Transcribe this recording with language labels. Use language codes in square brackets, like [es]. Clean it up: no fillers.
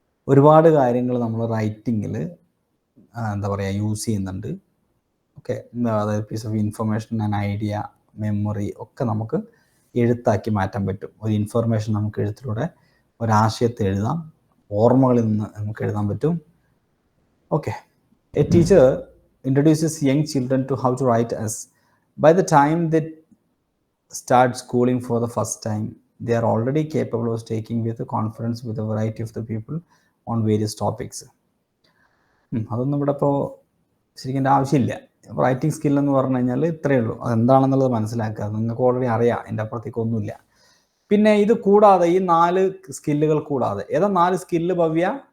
[ml] ഒരുപാട് കാര്യങ്ങൾ നമ്മൾ റൈറ്റിങ്ങിൽ എന്താ പറയുക യൂസ് ചെയ്യുന്നുണ്ട്. ഓക്കെ, അതായത് [en] piece of information and idea, [ml] memory ഒക്കെ നമുക്ക് എഴുത്താക്കി മാറ്റാൻ പറ്റും. ഒരു ഇൻഫർമേഷൻ നമുക്ക് എഴുത്തിലൂടെ ഒരാശയത്തെ എഴുതാം, ഓർമ്മകളിൽ നിന്ന് നമുക്ക് എഴുതാൻ പറ്റും. [en] Okay, a teacher introduces young children to how to write as. By the time they start schooling for the first time, they are already capable of taking with confidence with a variety of the people on various topics. [ml] അതൊന്നും ഇവിടെ ഇപ്പോൾ ശരിക്കും എൻ്റെ ആവശ്യമില്ല. Writing skill എന്ന് പറഞ്ഞു കഴിഞ്ഞാൽ ഇത്രയേ ഉള്ളൂ. അതെന്താണെന്നുള്ളത് മനസ്സിലാക്കുക, നിങ്ങൾക്ക് ഓൾറെഡി അറിയാം, എൻ്റെ അപ്പുറത്തേക്ക് ഒന്നുമില്ല. പിന്നെ ഇത് കൂടാതെ ഈ 4 സ്കില്ലുകൾ കൂടാതെ ഏതാ 4 സ്കില്ല് ഭവ്യ?